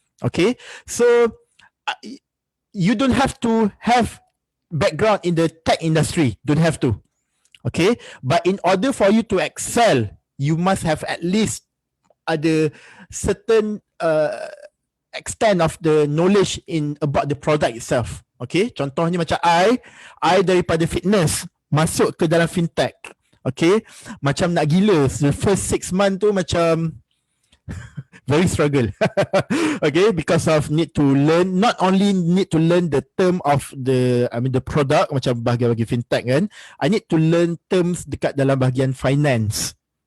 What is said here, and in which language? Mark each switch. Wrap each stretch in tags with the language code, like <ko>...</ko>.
<en>Okay, so you don't have to have background in the tech industry. Don't have to. Okay, but in order for you to excel, you must have at least</en> <ms>ada</ms> <en>certain extent of the knowledge about the product itself.</en> <ms>Okay, contohnya macam I daripada fitness masuk ke dalam fintech. Okay, macam nak gila.</ms> <en>The first 6 months</en> <ms>tu macam</ms> <en>very struggle. Okay, because of need to learn, not only need to learn the term of the product</en> <ms>macam bahagian fintech kan,</ms> <en>I need to learn terms</en> <ms>dekat dalam bahagian finance.</ms>